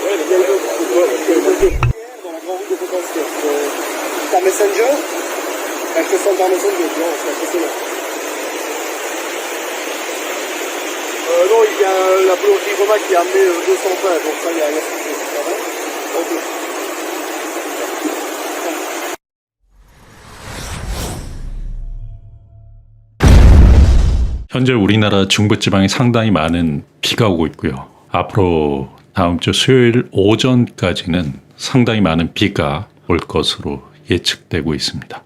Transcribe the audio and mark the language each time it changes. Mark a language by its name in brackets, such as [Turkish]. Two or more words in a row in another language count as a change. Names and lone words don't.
[French] Dans la grande route de potentiel. Ta Messenger, elle te sent par Messenger, tu vois, c'est impressionnant. Non, il y a la boulangerie Roma qui a amené 200 pains, donc ça, il y a un souci. Ça va? Ok. [Korean] 현재 우리나라 중부지방에 상당히 많은 비가 오고 있고요. 앞으로 다음 주 수요일 오전까지는 상당히 많은 비가 올 것으로 예측되고 있습니다.